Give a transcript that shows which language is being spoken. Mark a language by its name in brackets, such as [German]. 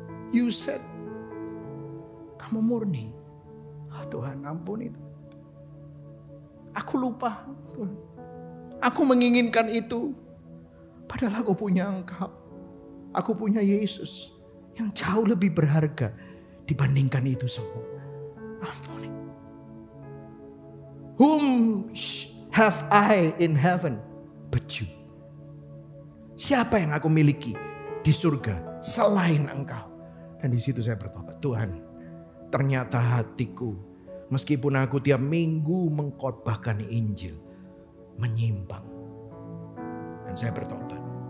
[English] You said [Indonesian] kamu murni. Tuhan ampun itu. Aku lupa Tuhan. Aku menginginkan itu. Padahal aku punya Engkau. Aku punya Yesus yang jauh lebih berharga dibandingkan itu semua. Ampuni. [English] Whom have I in heaven but you? [Indonesian] Siapa yang aku miliki di surga selain Engkau? Dan di situ saya bertobat, Tuhan, ternyata hatiku, meskipun aku tiap minggu mengkhotbahkan Injil, menyimpang. Dan saya bertobat.